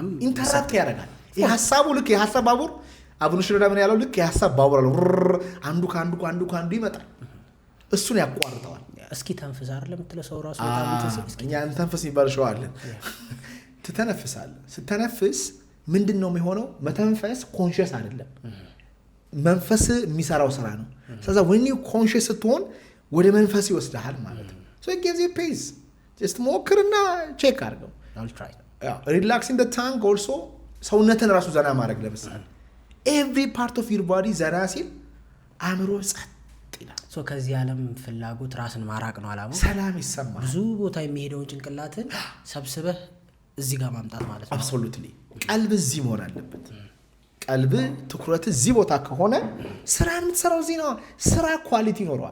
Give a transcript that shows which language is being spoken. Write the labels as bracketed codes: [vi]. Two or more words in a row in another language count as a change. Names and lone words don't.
[am] ኢንተራፕት ያደርጋል የሐሳቡ ልክ የሐሳብ ባቡር አቡነ ሽሮዳ ምን ያለው ልክ የሐሳብ ባቡር አለው አንዱ ካንዱ ይመጣል እሱን ያቋርጠዋል እስኪ ተንፈስ አይደለም ተለሰው ራሱ በጣም እኛ ተንፈስ ይባል ሸው አለ ትተነፍሳለህ ስትተነፍስ ምንድነው የሚሆነው መተንፈስ ኮንሺየስ አይደለም መንፈስ የሚሰራው ስራ ነው ስለዚህ [en] when you conscious [am] ስትሆን ወደ መንፈስ ይወስዳል ማለት ነው [en] so it gives you peace just [am] ሞክርና ቼክ አድርገው [en] I'll try relaxing the tongue also [am] ሰውነትን ራሱ ዘና ማድረግ ለምሳሌ [en] every part of your body [am] ዘና ሲል አእምሮ ጸጥ ይላል so ከዚህ ዓለም ፍላጎት ራስን ማራቅ ነው አላማው ሰላም ይሰማል ብዙ ቦታ የሚሄደው ጭንቅላትን ሰብስበህ እዚህ ጋር ማምጣት ማለት ነው absolutely ቀልብ እዚህ መሆን አለበት ቀልብ ትኩረት እዚህ ቦታ ከሆነ ስራን የምትሰራው እዚህ ነው ስራ ኳሊቲ ይኖረዋል